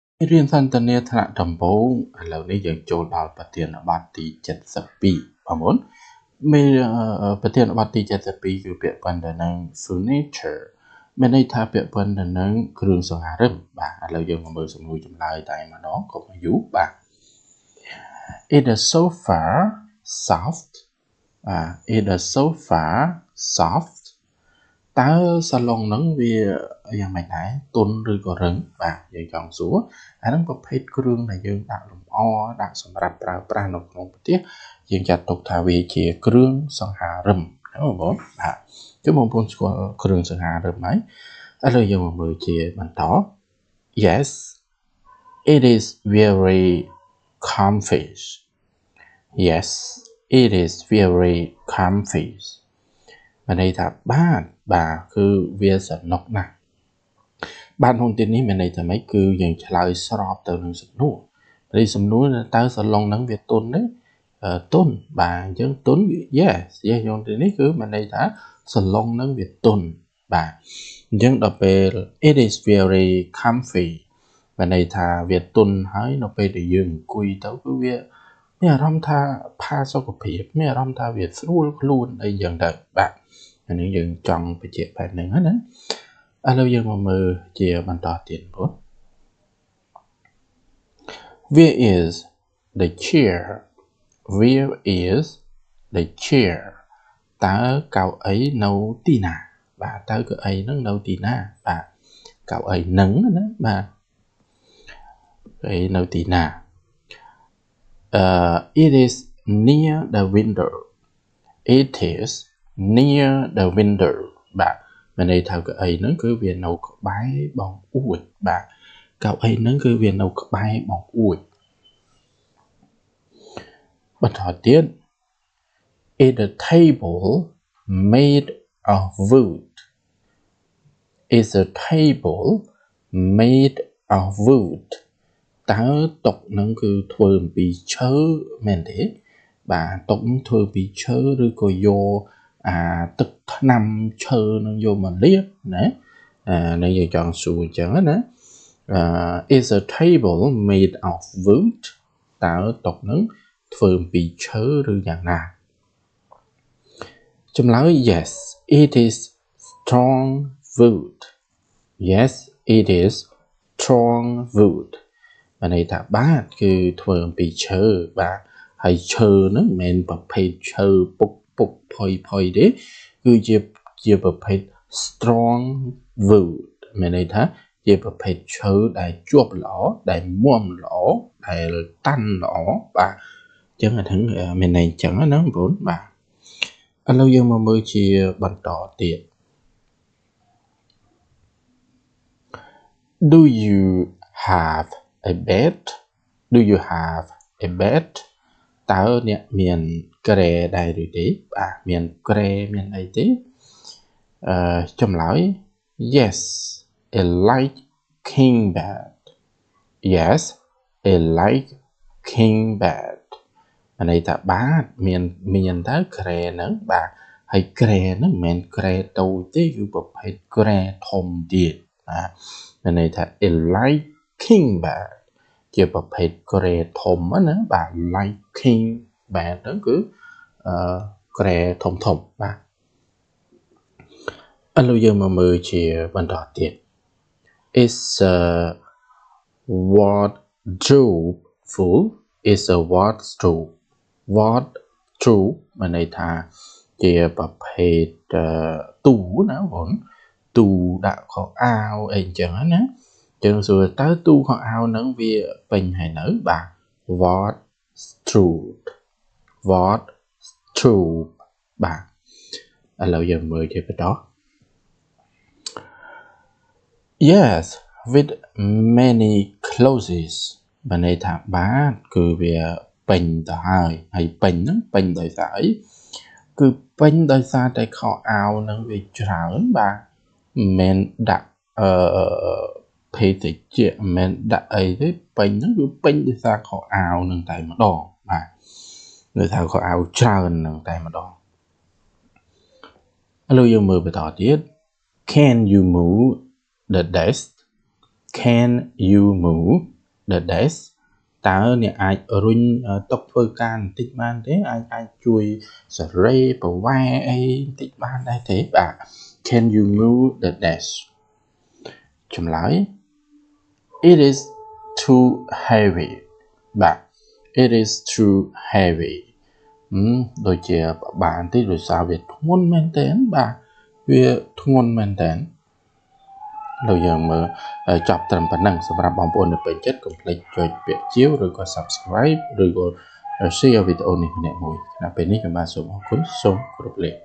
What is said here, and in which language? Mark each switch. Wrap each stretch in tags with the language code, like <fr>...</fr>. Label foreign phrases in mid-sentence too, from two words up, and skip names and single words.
<km>រៀនសន្ទនាថ្នាក់ដំបូងឥឡូវនេះយើងចូលដល់ប្រធានបទទី72បងប្អូនមានប្រធានបទទី72គឺពាក្យប៉ុណ្ណឹងនឹង furniture មានន័យថាពាក្យប៉ុណ្ណឹងនឹងគ្រឿងសង្ហារិមបាទឥឡូវយើងមកមើលសំណួរចម្លើយតែម្ដងកុំឲ្យយូរបាទ</km> <en>Is the sofa soft is the sofa</en> <km>soft តើសាឡុងហ្នឹងវាយ៉ាងម៉េចដែរទន់ឬក៏រឹងបាទយើងចង់សួរអាហ្នឹងប្រភេទគ្រឿងដែលយើងដាក់លម្អដាក់សម្រាប់ប្រើប្រាស់នៅក្នុងផ្ទះយើងចាត់ទុកថាវាជាគ្រឿងសង្ហារិមណា បងប្អូនបាទជុំបងប្អូនស្គាល់គ្រឿងសង្ហារិមហើយឥឡូវយើងមកមើលជាបន្ត</km> <en>Yes it is very comfy Yes it is very comfy</en> <km>មានន័យថាបាទគឺវាស នុកណាស់បាទក្នុងទីនេះមានន័យថាម៉េចគឺយើងឆ្លើយស្របទៅនឹងសំណួរហើយសំណួរតើសាឡុងហ្នឹងវាទ ន់ទេទន់បាទអញ្ចឹងទន់ yes ក្នុងទីនេះគឺមានន័យថាសាឡុងហ្នឹងវាទន់បាទអញ្ចឹងដល់ពេល</km> <en>it is very comfy</en> <km>មានន័យថាវាទន់ហើយនៅពេលដែលយើងអង្គុយទៅគឺវាមានអារម្មណ៍ថាផាសុកភាពមានអារម្មណ៍ថាវាស្រួលខ្លួនអីយ៉ាងទៅបាទអានេះយើងចង់បញ្ជាក់បែបហ្នឹងណាឥឡូវយើងមកមើលជាបន្តទៀតបង</km> <en>Where is the chair Where is the chair</en> <km>តើកៅអីនៅទីណាបាទតើកៅអីហ្នឹងនៅទីណាបាទកៅអីហ្នឹងណាបាទកៅអីនៅទីណា</km> <en>It is near the window It is near the window</en> <km>បាទមានន័យថាកៅអីហ្នឹងគឺវានៅក្បែរបងអួចបាទកៅអីហ្នឹងគឺវានៅក្បែរបងអួច បន្តទៀត Is the table made of wood Is the table made of wood តើតុ ហ្នឹងគឺធ្វើអំពីឈើមែនទេបាទតុហ្នឹងធ្វើពីឈើឬក៏យកទឹកថ្នាំឈើនឹងយកមកលាបណានេះយើងចង់សួរអញ្ចឹងណា</km> <en>Is a table made of wood</en> <km>តើតុហ្នឹងធ្វើអំពីឈើឬយ៉ាងណា</km> <en>ចម្លើយ Yes it is strong wood Yes it is strong wood</en> <km>មានន័យថាបាទគឺធ្វើអំ ពីឈើបាទហើយឈើហ្នឹងមិនមែនប្រភេទឈើពុកផុយទេគឺជាប្រភេទ</km> <en>strong wood</en> <km>មានន័យថាជាប្រភេទឈើដែលជាប់ល្អដែលមាំល្អដែលតាន់ល្អបាទអញ្ចឹងអាហ្នឹងមានន័យអញ្ចឹងណាបងប្អូនបាទឥឡូវយើងមកមើលជាបន្តទៀត</km> <en>Do you have a bed Do you have a bed</en> <km>តើអ្នកមានគ្រែដែរឬទេបាទមាន គ្រែមានអីទេចម្លើយ</km> <en>Yes a light king bed Yes a light king bed</en> <km>ន័យថាបាទមានតើគ្រែហ្នឹងបាទហើយគ្រែហ្នឹងមិនមែនគ្រែតូចទេគឺប្រភេទគ្រែធំទៀតបាទមានន័យថា</km> <en>a light king bed</en> <km>ជាប្រភេទគ្រែធំណាបាទ</km> <en>light king bed</en> <km>ហ្នឹងគឺគ្រែធំបាទ ឥឡូវយើងមកមើលជាបន្តទៀត</km> <en>Is a wardrobe full Is a wardrobe</en> <km>មានន័យថាជាប្រភេទទូណាបងទូដាក់ខោអាវអីអញ្ចឹងណាចឹងសួរតើទូខោអាវហ្នឹងវាពេញហើយនៅបាទ wardrobe បាទឥឡូវយើងមើលជាបន្ត</km> <en>Yes with many clothes</en> <km>មានន័យថាបាទគឺវាពេ ញទៅហើយពេញហ្នឹងពេញដោយសារអីគឺពេញដោយសារតែខោអាវហ្នឹងវាច្រើនបាទមិនមែនដាក់ភេទជ្ជៈមិនមែនដាក់អីទេពេញហ្នឹងគឺពេញដោយសារខោអាវហ្នឹងតែម្ដងបាទដោយសារខោអាវច្រើនហ្នឹងតែម្ដង ឥឡូវយើងមើលបន្តទៀត</km> <en>Can you move the desk Can you move the desk</en> <km>តើអ្នកអាចរុញតុធ្វើការបន្តិច បានទេអាចជួយសេរីប្រវែអីបន្តិចបានដែរទេបាទ</km> <en>Can you move the desk</en> <km>ចម្លើយ</km> <en>It is too heavy</en> <km>បាទ</km> <en>It is too heavy</en> <km>ដូចជាបានបន្តិចដោយសារវាធ្ងន់មែនទែនបាទវាធ្ងន់មែនទែនเราយើងមើលចប់ត្រឹមប៉ុណ្ណឹងសម្រាប់បងប្អូននៅពេញចិត្តកុំភ្លេចចុចពាក្យជាវឬក៏ Subscribe ឬក៏ Share វីដេអូនេះម្នាក់មួយដល់ពេលនេះខ្ញុំបាទសូមអរគុណសូមគោរពលា</km>